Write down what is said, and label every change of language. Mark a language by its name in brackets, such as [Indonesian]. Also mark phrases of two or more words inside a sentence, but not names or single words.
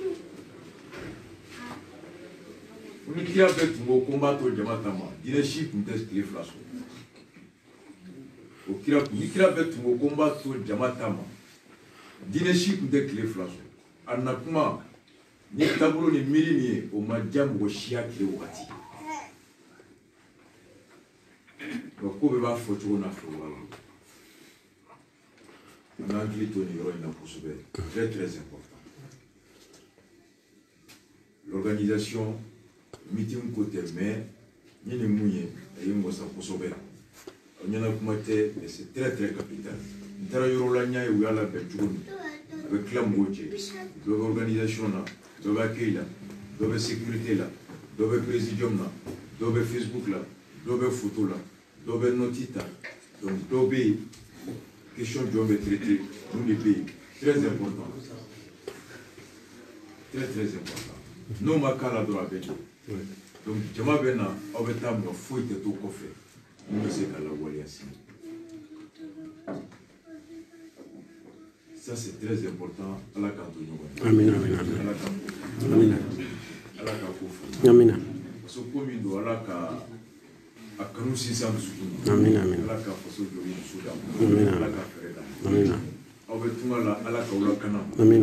[Bambara] o ni kira bɛɛ tun ko ko n b'a to jama ta ma diinɛ si tun tɛ tile fila sɔrɔ o kira ni kira bɛɛ tun ko ko n b'a to jama ta ma diinɛ si tun tɛ tile fila sɔrɔ a na kuma ni taabolo ni miiri min ye o ma diya mɔgɔ siya tile wagati ko bɛɛ b'a fɔ cogo n'a fɔ wala an ka hakili to nin yɔrɔ in na kosɛbɛ [French] très très important l'organisation meeting [Bambara] ko tɛ mais ni ni mun ye a ye n wasa kosɛbɛ aw ɲɛna kuma tɛ [French] mais c'est très très capital [Bambara] n taara yɔrɔ la n y'a ye u y'a labɛn cogo min a bɛ tila mɔgɔw cɛ dɔ bɛ organisation na dɔ bɛ accueil la dɔ bɛ sécurité la dɔ bɛ présidium na dɔ bɛ Facebook la dɔ bɛ photo la dɔ bɛ noti ta donc dɔ bɛ yen question jɔn bɛ traité mun de bɛ yen [French] très important très très important [Bambara] n'o ma k'a la dɔrɔn a bɛ jɔ donc jama bɛ na aw bɛ taa mɔgɔ foyi tɛ to kɔfɛ mun bɛ se ka lawaleya sini [French] ça c'est très important [Bambara] ala k'an to ɲɔgɔn ye amina amina ala k'an ko amina ala k'an ko fɔ amina [French] parce que [Bambara] ko min don ala ka a kanu sinsin dusukun na amina amina ala ka faso jɔ i dusu d'a ma amina ala ka fɛrɛ d'a ma amina aw bɛ tunga la ala k'aw lakana amina